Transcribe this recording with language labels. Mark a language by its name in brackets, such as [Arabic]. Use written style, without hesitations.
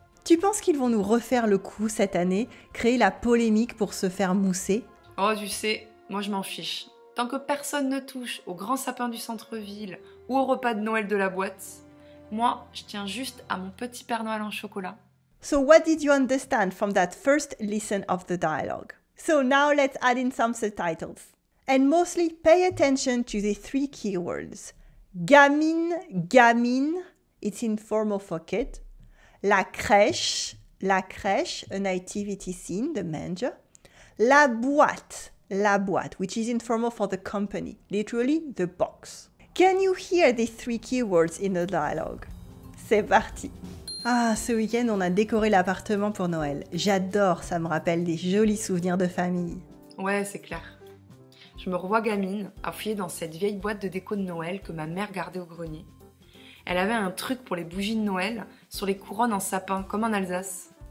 [French] Tu penses qu'ils vont nous refaire le coup cette année, créer la polémique pour se faire mousser? Oh, tu sais, moi je m'en fiche. Tant que personne ne touche au grand sapin du centre-ville ou au repas de Noël de la boîte, moi, je tiens juste à mon petit Père Noël en chocolat. [English] So what did you understand from that first listen of the dialogue? So now let's add in some subtitles. And mostly pay attention to the 3 keywords. Gamine, gamine, it's informal for kid. La crèche, a nativity scene, the manger. La boîte, which is informal for the company, literally the box. Can you hear the 3 keywords in the dialogue? [French] C'est parti! Ah, ce week-end, on a décoré l'appartement pour Noël. J'adore, ça me rappelle des jolis souvenirs de famille. Ouais, c'est clair. Je me revois gamine à fouiller dans cette vieille boîte de déco de Noël que ma mère gardait au grenier. Elle avait un truc pour les bougies de Noël sur les couronnes en sapin, comme en Alsace.